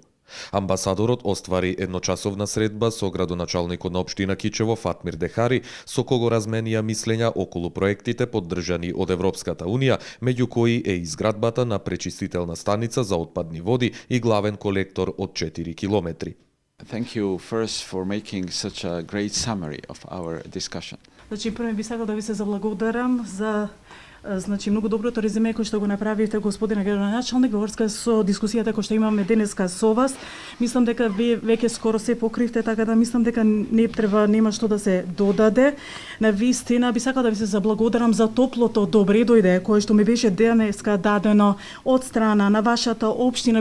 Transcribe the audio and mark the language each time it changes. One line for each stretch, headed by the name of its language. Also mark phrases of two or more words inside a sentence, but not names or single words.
Macedonian: Амбасадорот оствари едночасовна средба со градоначалникот на општина Кичево Фатмир Дехари, со кого разменија мислења околу проектите поддржани од Европската Унија, меѓу кои е изградбата на пречистителна станица за отпадни води и главен колектор од 4 километри.
English: Thank you first for making such a great summary of our discussion.
Macedonian: Значи, прво би сакал да ви се заблагодарам за многу доброто резюме кој што го направивте, господине градоначалник, во врска со дискусијата која што имаме денеска со вас. Мислам дека вие веќе скоро се покривте, така да мислам дека нема што да се додаде. На вистина би сакал да ви се заблагодарам за топлото добре дојде кое што ми беше денеска дадено од страна на вашата општина.